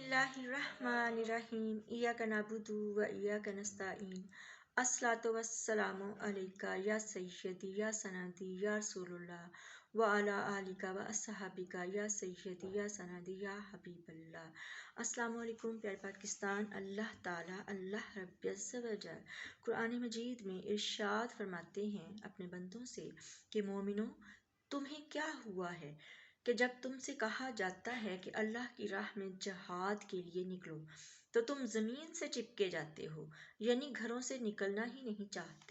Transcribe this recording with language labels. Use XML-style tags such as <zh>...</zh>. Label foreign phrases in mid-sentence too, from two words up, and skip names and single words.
<ar>بسم الله الرحمن الرحيم إياك نعبد وإياك نستعين الصلاة والسلام عليك يا سيدي يا سندي يا رسول الله وعلى آلك وأصحابك يا سيدي يا سندي يا حبيب الله. السلام علیکم</ar> <ur>پیارے پاکستان. اللہ تعالیٰ اللہ</ur> <ar>رب العزة وجل</ar> <ur>قرآن مجید میں ارشاد فرماتے ہیں اپنے بندوں سے کہ مومنو، تمہیں کیا ہوا ہے کہ جب تم سے کہا جاتا ہے کہ اللہ کی راہ میں جہاد کے لیے نکلو تو تم زمین سے چپکے جاتے ہو، یعنی گھروں سے نکلنا ہی نہیں چاہتے.</ur>